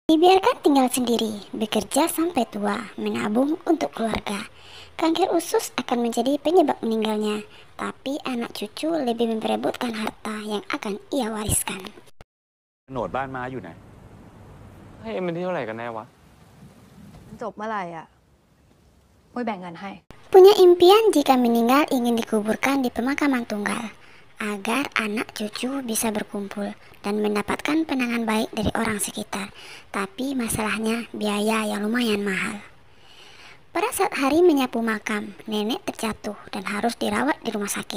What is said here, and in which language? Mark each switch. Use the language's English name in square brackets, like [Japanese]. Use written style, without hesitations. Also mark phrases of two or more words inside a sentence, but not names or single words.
[Indonesian] Dibiarkan tinggal sendiri, bekerja sampai tua, menabung untuk keluarga. Kanker usus akan menjadi penyebab meninggalnya, tapi anak cucu lebih memperebutkan harta yang akan ia wariskan. [Thai] โฉนดบ้านม้าอยู่ไหน ให้เอ็มเป็นที่เท่าไหร่กันแน่วะ จบเมื่อไหร่อ่ะปุ้ยแบ่งเงินให้ [Indonesian] Punya impian jika meninggal ingin dikuburkan di pemakaman tunggal, agar anak cucu bisa berkumpul dan mendapatkan penanganan baik dari orang sekitar. Tapi masalahnya biaya yang lumayan mahal. Pada saat hari menyapu makam, nenek terjatuh dan harus dirawat di rumah sakit.